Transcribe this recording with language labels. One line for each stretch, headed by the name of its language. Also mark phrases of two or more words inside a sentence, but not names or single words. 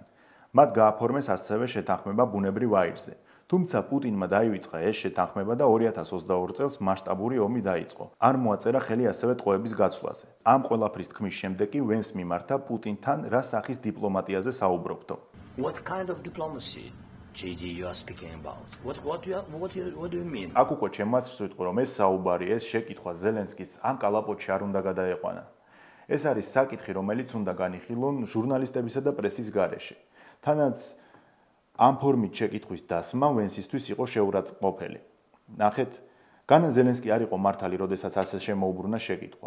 Georgian: მათ გააფორმეს ასევე შეთანხმება ბუნებრივ აირზე. თუმცა პუტინმა დაივიწყა ეს შეთანხმება და 2022 წელს მასშტაბური ომი დაიწყო. არ მოაწერა ხელი ასევე ტყვეების გაცვლაზე. ამ ყველაფრის თქმის შემდეგ კი ვენს მიმართა პუტინთან რა სახის დიპლომატიაზე საუბრობდო.
English: What kind of diplomacy, JD, you are speaking about? What do you mean?
Georgian: აქ უკვე ჩემაც ვიტყვი რომ ეს საუბარი, ეს შეკითხვა ზელენსკის ამ კალაპოტში არ უნდა გადაეყვანა. ეს არის საკითხი, რომელიც უნდა განიხილონ ჟურნალისტებისა და პრესის გარეშე. თანაც ამ ფორმით შეკითხვის დასმა ვენსისთვის იყო შეურაცხმყოფელი. ნახეთ, განა ზელენსკი არ იყო მართალი, როდესაც ასე შემოუბრუნა შეკითხვა.